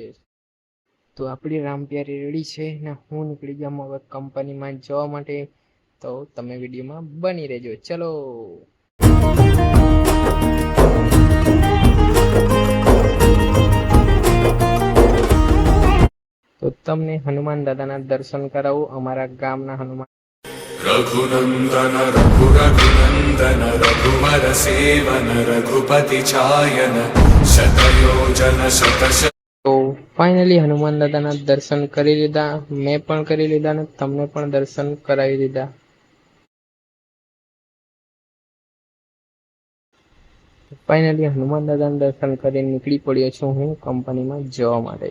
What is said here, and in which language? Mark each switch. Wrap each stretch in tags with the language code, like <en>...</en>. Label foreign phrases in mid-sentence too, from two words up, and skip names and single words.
<gu>તો આપણી રામપ્યારી રેડી છે ને હું નીકળી ગયા હવે કંપનીમાં જવા માટે. તો તમે વિડીયોમાં બની રહેજો. ચલો. તો તમને હનુમાન દાદાના દર્શન કરાવું. અમારા ગામના હનુમાન</gu> <hi>रघुनंदन रघुनंदन रघुवर सेवन रघुपति छायन शतयोजन शतश।</hi> <gu>તો ફાઇનલી હનુમાન દાદાના દર્શન કરી લીધા. મેં પણ કરી લીધા ને તમને પણ દર્શન કરાવી દીધા. ફાઇનલી હનુમાન દાદાના દર્શન કરીને નીકળી પડ્યો છું હું કંપનીમાં જવા માટે.</gu>